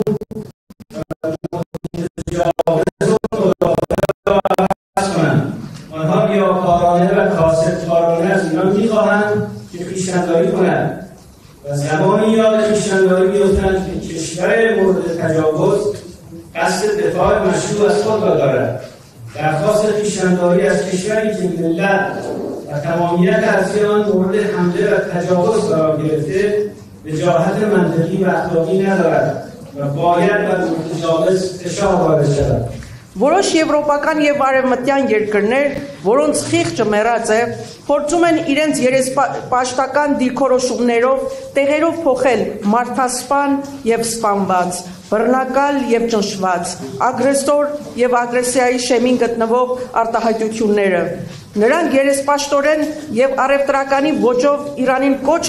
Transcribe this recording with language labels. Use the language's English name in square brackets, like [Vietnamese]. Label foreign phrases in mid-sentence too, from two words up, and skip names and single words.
[Persian] آنها ریاکارانه و کاسبکارانه از ایران می‌خواهند که خویشتن‌داری کند و زمانی یاد خویشتن‌داری بیفتند که کشور مورد تجاوز قصد دفاع مشروع از خود را دارد. درخواست خویشتن‌داری از کشوری که ملت و تمامیت ارضی آن مورد حمله و تجاوز قرار گرفته وجاهت منطقی و اخلاقی ندارد و باید بر متجاوز فشار وارد شود. [Armenian] Որոշ եվրոպական եւ արևմտյան երկրներ, որոնց խիղճը մեռած է, փորձում են իրենց երեսպաշտական դիրքորոշումներով տեղերով փոխել մարդասպան եւ սպանված, բռնակալ եւ ճնշված, ագրեսոր եւ ագրեսիայի շեմին գտնվող արտահայտությունները։ Նրանք երեսպաշտորեն եւ առևտրականի ոճով Իրանին կոչ